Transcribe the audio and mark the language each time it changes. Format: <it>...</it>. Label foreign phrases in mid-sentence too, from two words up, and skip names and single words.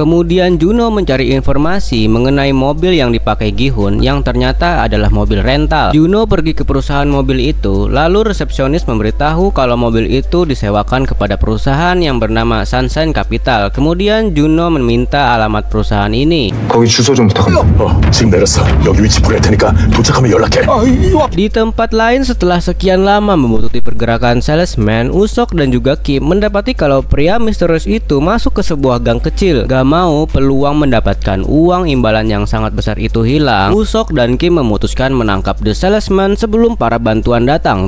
<id>Kemudian Juno mencari informasi mengenai mobil yang dipakai Gi-hun yang ternyata adalah mobil rental. Juno pergi ke perusahaan mobil itu, lalu resepsionis memberitahu kalau mobil itu disewakan kepada perusahaan yang bernama Sunshine Capital. Kemudian Juno meminta alamat perusahaan ini.</id> <ko>거기 주소 좀 부탁합니다. 지금 내렸어. 여기 위치 보낼 테니까 도착하면 연락해.</ko> <id>Di tempat lain, setelah sekian lama membutuhkan pergerakan salesman, Usok dan juga Kim mendapati kalau pria misterius itu masuk ke sebuah gang kecil. Gak mau peluang mendapatkan uang imbalan yang sangat besar itu hilang, Usok dan Kim memutuskan menangkap</id> <en>the salesman</en> <id>sebelum para bantuan datang.</id>